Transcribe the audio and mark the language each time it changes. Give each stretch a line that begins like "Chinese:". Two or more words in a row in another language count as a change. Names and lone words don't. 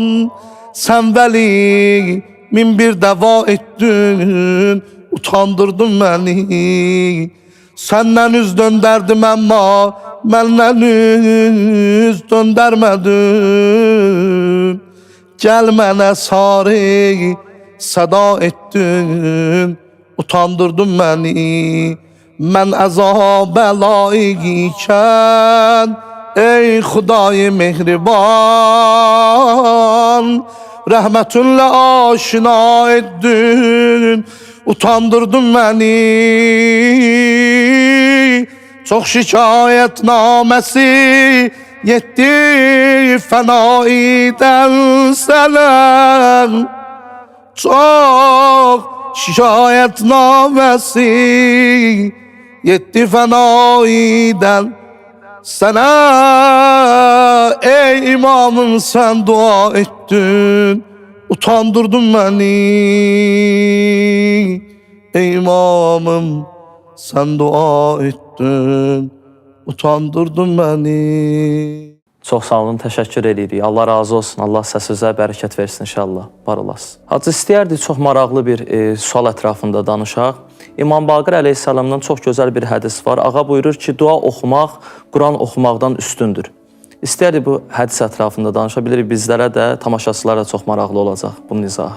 Turkish: Sen veli min bir deva ettin, utandırdın beni. Senden üz dönderdim ama benden üz döndərmədin. Gel mənə sarı sada ettin, utandırdın beni.
Azerbaijani: Mən əzabə layiq ikən ey Xudayı mehriban, rəhmətinlə aşina etdin,
Turkish: utandırdın beni. Çok şikayet naməsi yetti fənaiden sənə. Çok şikayet naməsi yetti fənaiden sənə. Ey imamım sen dua ettin, utandırdın beni. Ey imamım sen dua ettin, utandırdın beni.
Azerbaijani: Çox sağ olun, təşəkkür edirik. Allah razı olsun. Allah səsinizə bərəkət versin inşallah. Var olasın. Hacı, istəyərdik çox maraqlı bir sual ətrafında danışaq. İmam Baqir əleyhissalamdan çox gözəl bir hədis var. Ağa buyurur ki, dua oxumaq Quran oxumaqdan üstündür. İstəyərdik bu hədis ətrafında danışa bilirik. Bizlərə də, tamaşaçılara da çox maraqlı olacaq bunun izahı.